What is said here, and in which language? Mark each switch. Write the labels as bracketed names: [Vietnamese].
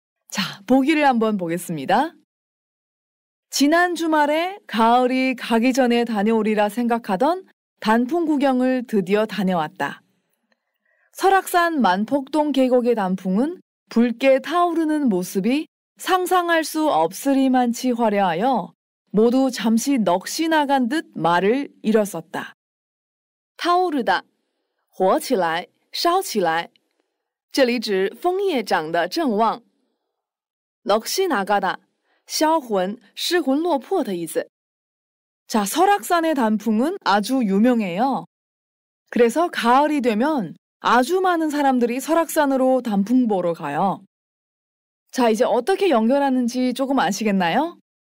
[Korean] 자, 보기를 한번 보겠습니다. 지난 주말에 가을이 가기 전에 다녀오리라 생각하던 단풍 구경을 드디어 다녀왔다. 설악산 만폭동 계곡의 단풍은 붉게 타오르는 모습이 상상할 수 없으리만치 화려하여 모두 잠시 넋이 나간 듯 말을 잃었었다. [Chinese] 타오르다, 火起来,烧起来. 这里指枫叶长得正旺.넋이 나가다, 销魂,失魂落魄的意思. [Korean] 자, 설악산의 단풍은 아주 유명해요. 그래서 가을이 되면 아주 많은 사람들이 설악산으로 단풍 보러 가요. 자, 이제 어떻게 연결하는지 조금 아시겠나요?